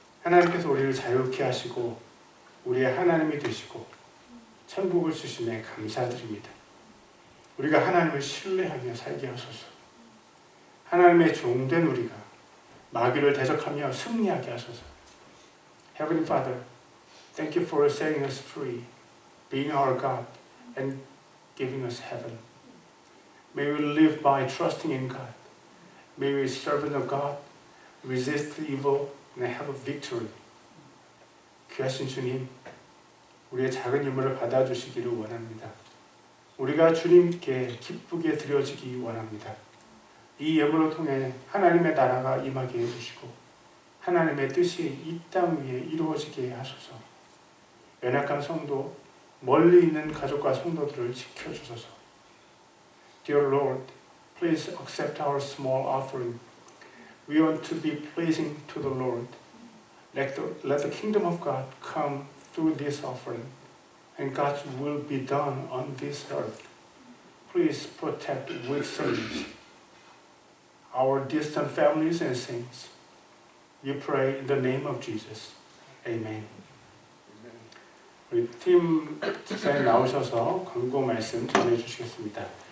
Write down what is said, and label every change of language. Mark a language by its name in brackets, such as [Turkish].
[Korean] 하나님께서 우리를 자유케 하시고 우리의 하나님이 되시고 천국을 주심에 감사드립니다. 우리가 하나님을 신뢰하며 살게 하소서. 하나님의 종된 우리가 마귀를 대적하며 승리하게 하소서. [English] Heavenly Father, thank you for setting us free, being our God, and giving us heaven. May we live by trusting in God. May we serve the God, resist evil, and have a victory. [Korean] 귀하신 주님, 우리의 작은 예물을 받아주시기를 원합니다. 우리가 주님께 기쁘게 드려지기 원합니다. 이 예물을 통해 하나님의 나라가 임하게 해주시고 하나님의 뜻이 이 땅 위에 이루어지게 하소서. 연약한 성도, 멀리 있는 가족과 성도들을 지켜주소서. [English] Dear Lord, please accept our small offering. We want to be pleasing to the Lord. Let the kingdom of God come through this offering, and God's will be done on this earth. Please protect weak souls, our distant families and saints. We pray in the name of Jesus. Amen. [Korean] 우리 팀 집사님 나오셔서 광고 말씀 전해주시겠습니다.